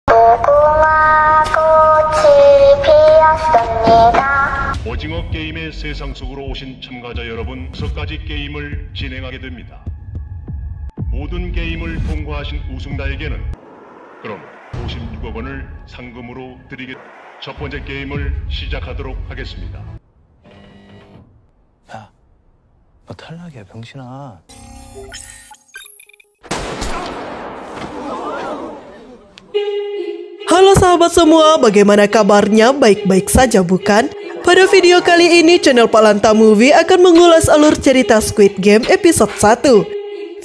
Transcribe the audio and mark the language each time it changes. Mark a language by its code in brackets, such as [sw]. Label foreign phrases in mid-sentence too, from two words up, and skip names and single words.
[ko] 오징어 게임의 세상 속으로 오신 참가자 여러분, 6가지 게임을 진행하게 됩니다. 모든 게임을 통과하신 우승자에게는 그럼 56억 원을 상금으로 첫 번째 게임을 시작하도록 하겠습니다. 야, 너 탈락이야, 병신아. [id] Halo sahabat semua, bagaimana kabarnya? Baik-baik saja bukan? Pada video kali ini channel Pak Lanta Movie akan mengulas alur cerita Squid Game episode 1.